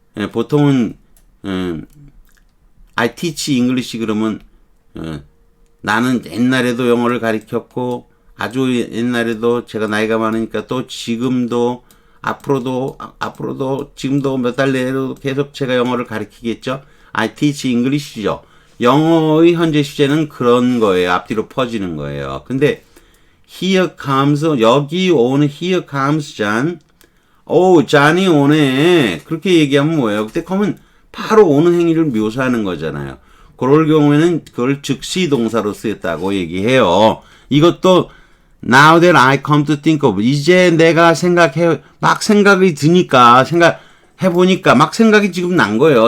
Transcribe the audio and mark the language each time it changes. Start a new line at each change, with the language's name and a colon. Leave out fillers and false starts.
Korean: 보통은
English: I teach English
Korean: 그러면 나는 옛날에도 영어를 가르쳤고 아주 옛날에도 제가 나이가 많으니까 또 지금도 앞으로도 지금도 몇 달 내로 계속 제가 영어를 가르치겠죠.
English: I teach English죠.
Korean: 영어의 현재 시제는 그런 거예요. 앞뒤로 퍼지는 거예요. 근데 here comes 여기 오는
English: here comes John.
Korean: 잔이 오네. 그렇게 얘기하면 뭐예요? 그때 come은 바로 오는 행위를 묘사하는 거잖아요. 그럴 경우에는 그걸 즉시 동사로 쓰였다고 얘기해요. 이것도
English: Now that I come to think of,
Korean: 이제 내가 막 생각이 드니까, 생각해보니까, 막 생각이 지금 난 거예요.